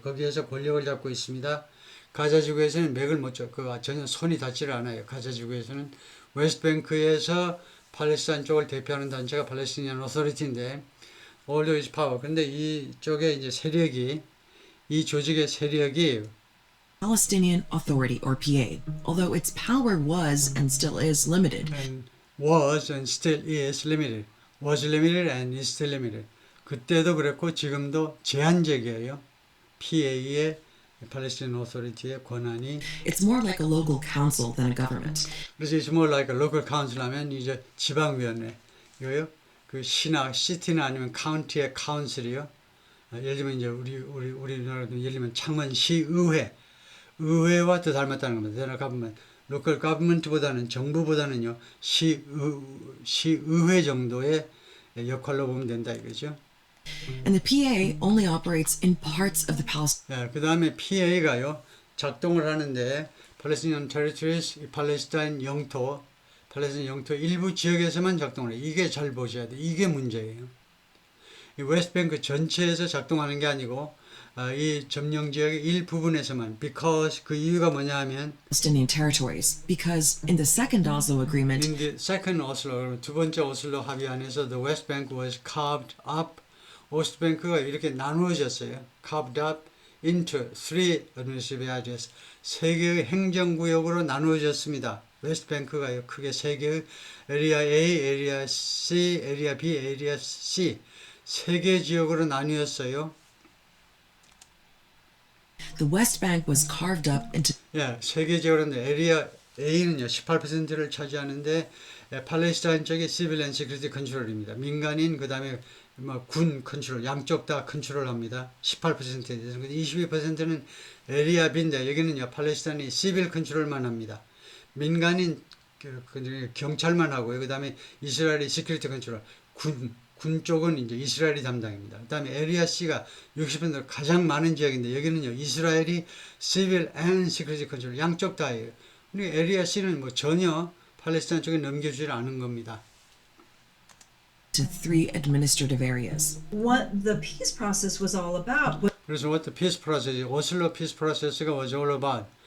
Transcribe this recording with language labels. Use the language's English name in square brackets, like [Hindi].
[Korean] 거기에서 권력을 잡고 있습니다. 가자지구에서는 맥을 못 줘. 전혀 손이 닿지를 않아요. 가자지구에서는 웨스트뱅크에서 팔레스타인 쪽을 대표하는 단체가 팔레스티니안 오토리티인데, [English] although its power. [Korean] 근데 이쪽에 이제 세력이, 이 조직의 세력이 [English] Palestinian Authority, or PA, although its power was and still is limited. was and still is limited. was limited and is still limited. [Korean] 그때도 그랬고 지금도 제한적이에요. PA의 팔레스타인 오토리티의 권한이. [English] It's more like a local council than a government. 그래서 it's more like a local council [Korean] 하면 이제 지방위원회 이거요. 그 시나 시티나 아니면 카운티의 카운슬이요. 예를 들면 이제 우리나라도 예를 들면 창원시 의회와 더 닮았다는 겁니다. [English] There are government, [Korean] local government보다는 정부보다는요 시의회 정도의 역할로 보면 된다 이거죠. [English] And the PA only operates in parts of the Palestine. [Korean] 그 다음에 PA가요 작동을 하는데 팔레스타인 테리토리스, 팔레스타인 영토 일부 지역에서만 작동을 해요. 이게 잘 보셔야 돼요. 이게 문제예요. 이 웨스트뱅크 전체에서 작동하는 게 아니고 이 점령 지역의 일부분에서만 because 그 이유가 뭐냐 하면 [English] Palestinian territories because in the second Oslo agreement, in the second Oslo [Korean] 두 번째 오슬로 합의 안에서 [English] the West Bank was carved up [Korean] 오스트뱅크가 이렇게 나누어졌어요. [English] carved up into three administrative areas [Korean] 세 개의 행정구역으로 나누어졌습니다. 웨스트뱅크가요. 크게 세 개의 에리아 A, 에리아 C, 에리아 B, 에리아 C 세 개 지역으로 나뉘었어요. [English] the West Bank was carved up into [Korean] 예, 세 개 지역으로는 에리아 A는요 18%를 차지하는데 팔레스타인 쪽이 시빌 시큐리티 컨트롤입니다. 민간인 그다음에 군 컨트롤 양쪽 다 컨트롤합니다. 18%에 대해서 22%는 에리아 B인데 여기는요 팔레스타인이 시빌 컨트롤만 합니다. 민간인 경찰만 하고요. 그다음에 이스라엘이 시큐리티 컨트롤 군 쪽은 이제 이스라엘이 담당입니다. 그다음에 에리아 C가 60% 가장 많은 지역인데 여기는요 이스라엘이 시빌 앤 시큐리티 컨트롤 양쪽 다예요. 그리고 에리아 C는 뭐 전혀 팔레스타인 쪽에 넘겨주지 않은 겁니다. [English] three administrative areas. What the peace process was all about was 그래서 what the peace process, 오슬로 peace process가 was all about.